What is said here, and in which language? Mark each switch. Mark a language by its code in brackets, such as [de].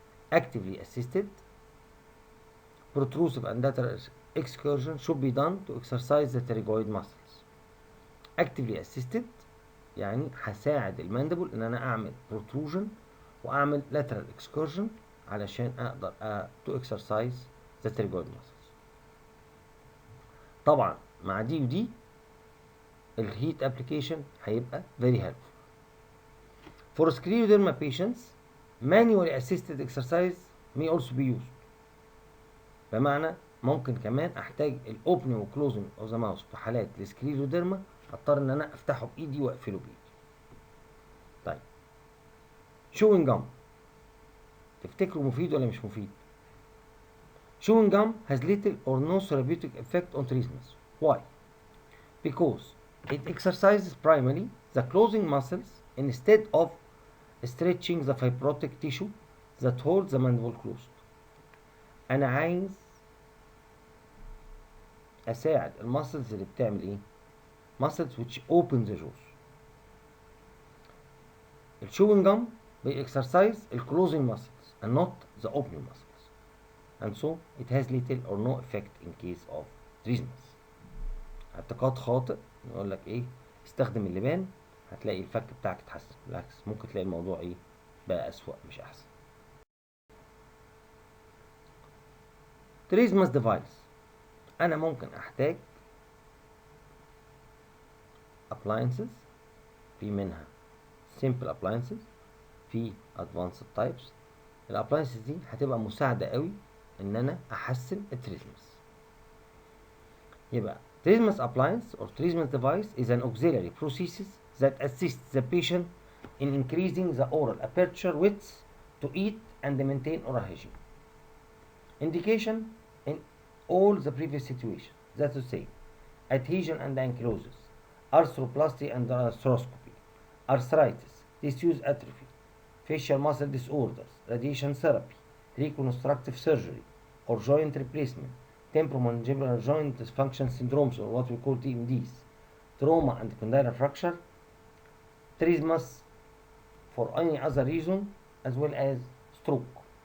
[en] Actively assisted protrusive and lateral excursion should be done to exercise the pterygoid muscles. [ar] Actively assisted يعني هساعد الماندبل ان انا اعمل protrusion واعمل lateral excursion علشان اقدر [en] to exercise the pterygoid muscles. [ar] طبعا مع دي ودي الهيت application هيبقى [en] very helpful. [ar] For scleroderma patients, manually assisted exercise may also be used. بمعنى ممكن كمان احتاج الاوبننج وكلوزنج اوف ذا ماوس في حالات السكليروديرما، اضطر ان انا افتحه بايدي واقفله بايدي. [en] طيب chewing gum [ar] تفتكروا مفيد ولا مش مفيد؟ [en] Chewing gum has little or no therapeutic effect on trismus. Why? Because it exercises primarily the closing muscles instead of stretching the fibrotic tissue that holds the mandible closed. [ar] أنا عايز أساعد المسلز اللي بتعمل إيه؟ [en] muscles which open the jaws. الchewing gum بيexercise الclosing muscles and not the opening muscles. And so it has little or no effect in case of trismus. [ar] اعتقاد خاطئ يقول لك ايه استخدم اللبان هتلاقي الفك بتاعك اتحسن، بالعكس ممكن تلاقي الموضوع ايه بقى اسوأ مش احسن. تريزماس ديفايس انا ممكن احتاج appliances، في منها simple appliances في advanced types. الابلاينسز دي هتبقى مساعدة قوي ان انا احسن التريزماس. [en] يبقى Trismus appliance or Trismus device is an auxiliary prosthesis that assists the patient in increasing the oral aperture width to eat and maintain oral hygiene. Indication in all the previous situations, that is to say, adhesion and ankylosis, arthroplasty and arthroscopy, arthritis, disuse atrophy, facial muscle disorders, radiation therapy, reconstructive surgery, or joint replacement, temporomandibular joint dysfunction syndromes, or what we call TMDs, trauma and condyle fracture, trismus for any other reason, as well as stroke.